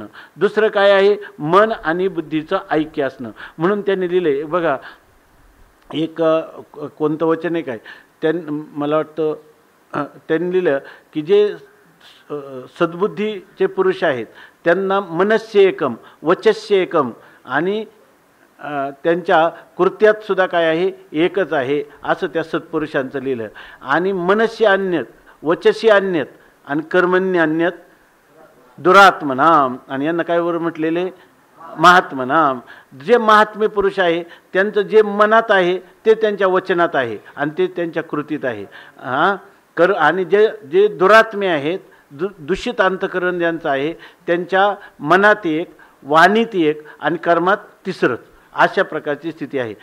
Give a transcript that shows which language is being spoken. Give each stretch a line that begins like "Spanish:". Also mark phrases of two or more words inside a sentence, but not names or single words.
Marathi: दुसरं काय आहे, मन आणि बुद्धीचं ऐक्य असणं. म्हणून त्यांनी लिहिले बघा, एक कोणतं वचन आहे काय मला वाटतं त्यांनी लिहिलं की जे सद्बुद्धीचे पुरुष आहेत त्यांना
Sanskrit: मनस्य एकम वचस्य एकम
Marathi: आणि त्यांच्या कृत्यात सुद्धा काय आहे एकच आहे असं त्या सत्पुरुषांचं लिहिलं.
Sanskrit: आणि मनस्य अन्यत वचसी अन्यत आणि कर्मण्य अन्यत दुरात्मनाम,
Marathi: आणि यांना काय वर म्हटलेले महात्मनाम. जे महात्मे पुरुष आहे त्यांचं जे मनात आहे ते त्यांच्या वचनात आहे आणि ते त्यांच्या कृतीत आहे. आणि जे दुरात्मे आहेत दूषित अंतकरण ज्यांचं आहे त्यांच्या मनात एक, वाणीत एक आणि कर्मात तिसरंच, अशा प्रकारची स्थिती आहे.